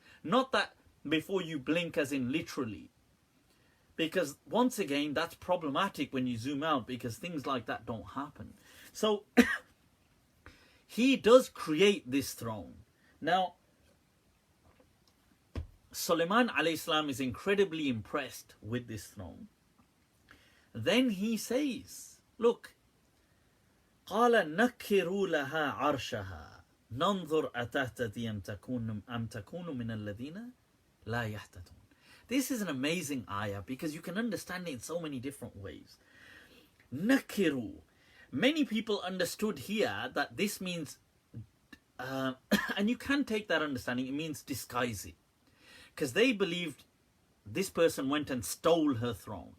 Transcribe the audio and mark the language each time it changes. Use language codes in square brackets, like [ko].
[en] Not that before you blink as in literally. Because once again, that's problematic when you zoom out, because things like that don't happen. So he does create this throne. Now, Sulaiman alayhi salam is incredibly impressed with this throne. Then he says, look, [ar] قال نكروا لها عرشها ننظر أتهتدي أم تكون من الذين لا يهتدون. [en] This is an amazing ayah because you can understand it in so many different ways. Nakiru. Many people understood here that this means, and you can take that understanding, it means disguise it. Because they believed this person went and stole her throne.